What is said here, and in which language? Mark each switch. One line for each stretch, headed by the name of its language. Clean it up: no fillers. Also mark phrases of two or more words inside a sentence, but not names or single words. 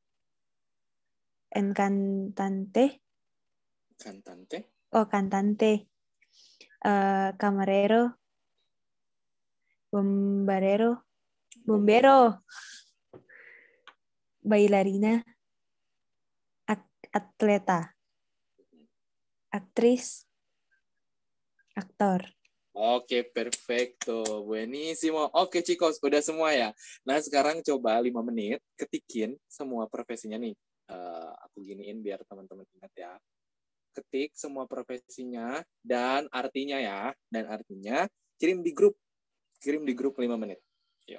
Spanish: cantante, camarero, bombero, bailarina, atleta,
Indonesian: aktris, aktor. Oke,
Spanish: perfecto. Buenísimo.
Indonesian: Oke, chicos, udah semua ya. Nah, sekarang coba 5 menit ketikin semua profesinya nih. Aku giniin biar teman-teman ingat ya. Ketik semua profesinya dan artinya ya. Dan artinya kirim di grup. Kirim di grup 5 menit. Yuk.